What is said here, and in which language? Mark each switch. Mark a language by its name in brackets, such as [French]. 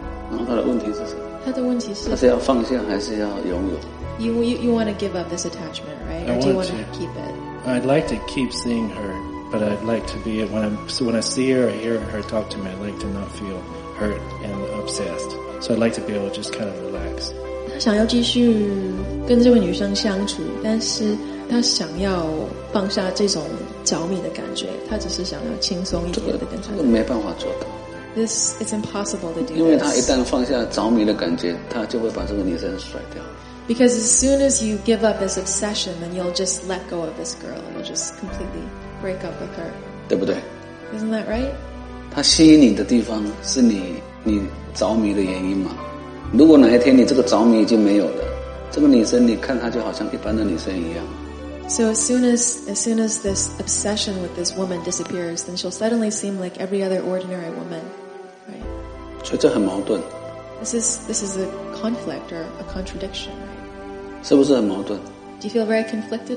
[Chinese] 然后他的问题是什么？他的问题是他是要放下还是要拥有？ [English] You want to give up this attachment, right? Or do you want to keep it? I'd like to keep seeing her, but I'd like to be when I see her or hear her talk to me, I'd like to not feel hurt and obsessed. So I'd like to be able to just kind of relax. [Chinese] 他想要继续跟这位女生相处，但是他想要放下这种着迷的感觉，他只是想要轻松一点的跟他。这个没办法做到。 [English] This is impossible to do. [Chinese] 因为他一旦放下着迷的感觉，他就会把这个女生甩掉。 [English] Because as soon as you give up this obsession, then you'll just let go of this girl and you'll just completely break up with her. [Chinese] 对不对 [English] ？Isn't that right? [Chinese] 他吸引你的地方是你着迷的原因吗？如果哪一天你这个着迷已经没有了，这个女生你看她就好像一般的女生一样。 [English] So as soon as this obsession with this woman disappears, then she'll suddenly seem like every other ordinary woman, right? [Chinese] 所以这很矛盾。 [English] This is a conflict or a contradiction, right? [Chinese] 是不是很矛盾？ [English] Do you feel very conflicted?